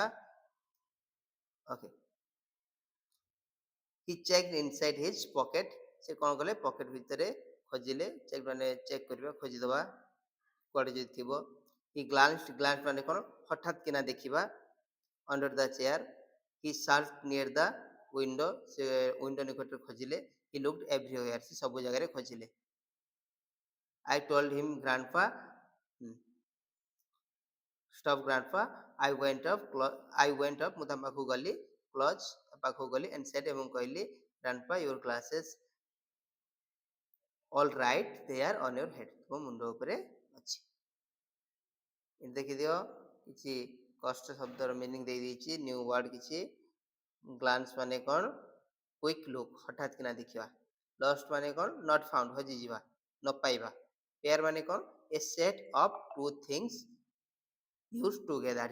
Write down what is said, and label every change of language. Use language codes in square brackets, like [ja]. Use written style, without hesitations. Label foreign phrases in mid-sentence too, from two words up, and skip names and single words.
[en] okay, he checked inside his pocket, [or] ସେ କ'ଣ କଲେ, ପକେଟ ଭିତରେ ଖୋଜିଲେ। ଚେକ୍ ମାନେ ଚେକ୍ କରିବା, ଖୋଜିଦେବା କୁଆଡେ ଯଦି ଥିବ। [en] he glanced, [or] ଗ୍ଲାନ୍ସ ମାନେ କ'ଣ, ହଠାତ୍ କିନା ଦେଖିବା। [en] under the chair, he searched near the window, [or] ସେ ୱିଣ୍ଡୋ ନିକଟରେ ଖୋଜିଲେ। [en] he looked everywhere, [or] ସେ ସବୁ ଜାଗାରେ ଖୋଜିଲେ। [en] I told him, grandpa, stop grandpa, I went up, [or] ମୁଁ ତା ପାଖକୁ ଗଲି, କ୍ଲଚ୍ ତା ପାଖକୁ ଗଲି [en] and said, [or] ଏବଂ କହିଲି, [en] grandpa your glasses all right there on your head, [or] ତୁମ ମୁଣ୍ଡ ଉପରେ ଅଛି। ଏଠି ଦେଖିଦିଅ କିଛି କଷ୍ଟ ଶବ୍ଦର ମିନିଂ ଦେଇଦେଇଛି, [en] new word [or] କିଛି। ଗ୍ଲାନ୍ସ ମାନେ କ'ଣ? [en] quick look, [or] ହଠାତ୍ କିନା ଦେଖିବା। ଲଷ୍ଟ ମାନେ କ'ଣ? [en] not found, [or] ହଜିଯିବା, ନ ପାଇବା। [en] ପେୟାର [or] ମାନେ କ'ଣ? [en] a set of two things used together.